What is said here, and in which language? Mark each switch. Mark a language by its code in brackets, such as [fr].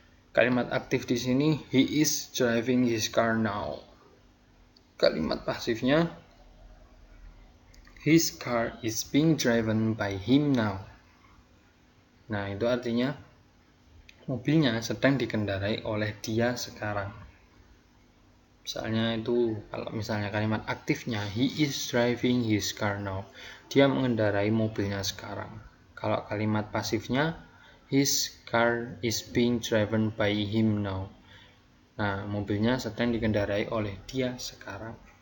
[id] Kalimat aktif di sini [en] he is driving his car now. [id] Kalimat pasifnya [en] his car is being driven by him now. [id] Nah, itu artinya mobilnya sedang dikendarai oleh dia sekarang. Misalnya itu, kalau misalnya kalimat aktifnya, [en] he is driving his car now. [id] Dia mengendarai mobilnya sekarang. Kalau kalimat pasifnya, [en] his car is being driven by him now. [id] Nah, mobilnya sedang dikendarai oleh dia sekarang.